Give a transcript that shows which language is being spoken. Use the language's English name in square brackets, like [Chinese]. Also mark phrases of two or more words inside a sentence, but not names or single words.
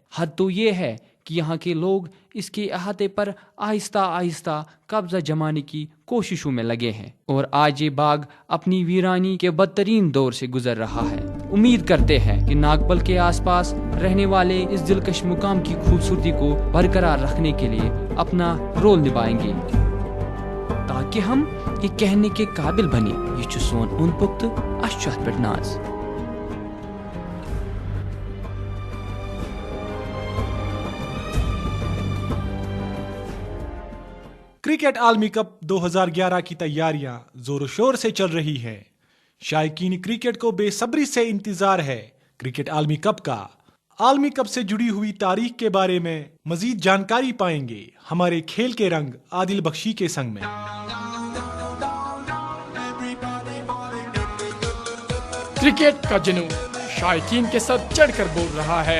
[Urdu] حد تو یہ ہے کہ یہاں کے لوگ اس کے احاطے پر آہستہ آہستہ قبضہ جمانے کی کوششوں میں لگے ہیں، اور آج یہ باغ اپنی ویرانی کے بدترین دور سے گزر رہا ہے۔ امید کرتے ہیں کہ ناگبل کے آس پاس رہنے والے اس دلکش مقام کی خوبصورتی کو برقرار رکھنے کے لیے اپنا رول نبھائیں گے، تاکہ ہم یہ کہنے کے قابل بنے [Kashmiri] یہ چھُ سون اوند پوک تہٕ اَسہِ چھُ اَتھ پٮ۪ٹھ ناز۔ [Urdu] کرکٹ عالمی کپ 2011 کی تیاریاں زور و شور سے چل رہی ہیں۔ شائقین کرکٹ کو بے صبری سے انتظار ہے کرکٹ عالمی کپ کا۔ عالمی کپ سے جڑی ہوئی تاریخ کے بارے میں مزید جانکاری پائیں گے ہمارے کھیل کے رنگ عادل بخشی کے سنگ میں۔ کرکٹ کا جنون شائقین کے ساتھ چڑھ کر بول رہا ہے۔